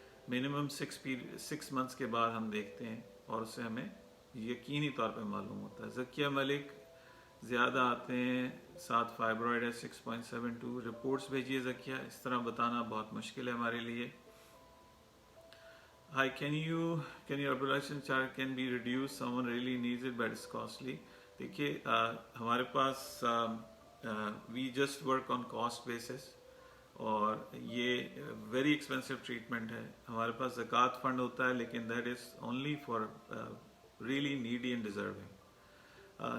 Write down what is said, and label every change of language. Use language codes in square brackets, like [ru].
[ur] Minimum 6 months کے بعد ہم دیکھتے ہیں اور اس سے ہمیں یقینی طور پہ معلوم ہوتا ہے. ذکیہ ملک زیادہ آتے ہیں, 7 فائبرائڈ ہے, 6.72. رپورٹس بھیجیے ذکیہ, اس طرح بتانا بہت مشکل ہے ہمارے لیے. [en] Hi, can your reproduction chart can be reduced? Someone really needs it, but it's costly. [ur] دیکھیے ہمارے پاس [en] we just work on cost basis [ur] اور یہ [en] very expensive treatment [ur] ہے. ہمارے پاس زکوٰۃ فنڈ ہوتا ہے لیکن [en] That is only for really needy and deserving.